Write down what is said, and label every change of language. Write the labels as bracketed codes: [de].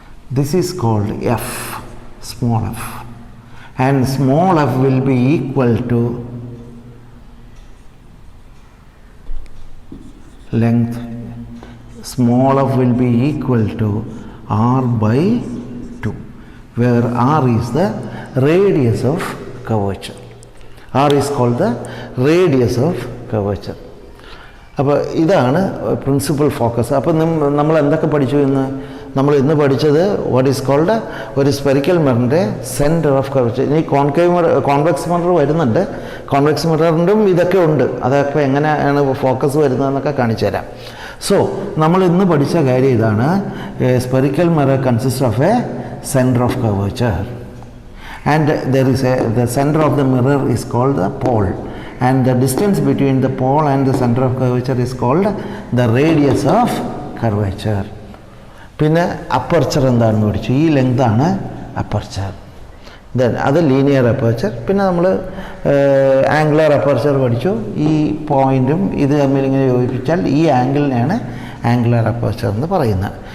[en] This is called F, small f, and small f will be equal to length. Small f will be equal to R/2, where R is the radius of curvature. R is called the radius of curvature. [ml] അപ്പോൾ ഇതാണ് principal focus. അപ്പോൾ നമ്മൾ എന്തൊക്കെ പഠിച്ചു ഇന്ന്? നമ്മൾ ഇന്ന് പഠിച്ചത് [en] what is called [ml] ഒരു സ്പെറിക്കൽ മിററിൻ്റെ സെൻറ്റർ ഓഫ് കർവേച്ചർ. ഇനി കോൺവെക്സ് മിറർ വരുന്നുണ്ട്. കോൺവെക്സ് മിററിൻ്റെയും ഇതൊക്കെ ഉണ്ട്. അതൊക്കെ എങ്ങനെയാണ് ഫോക്കസ് വരുന്നതെന്നൊക്കെ കാണിച്ചു തരാം. [en] so [ml] നമ്മൾ ഇന്ന് പഠിച്ച കാര്യം ഇതാണ്: [en] Spherical mirror consist of a centre of curvature, and the center of the mirror is called the pole, and the distance between the pole and the center of curvature is called the radius of curvature. [ml] പിന്നെ aperture എന്താണെന്ന് പഠിച്ചു. ഈ ലെങ്താണ് aperture. Then അത് linear aperture. പിന്നെ നമ്മൾ angular aperture പഠിച്ചു. ഈ പോയിൻറ്റും ഇത് തമ്മിൽ ഇങ്ങനെ യോജിപ്പിച്ചാൽ ഈ ആംഗിളിനെയാണ് ആംഗുലർ അപ്പർച്ചർ എന്ന് പറയുന്നത്.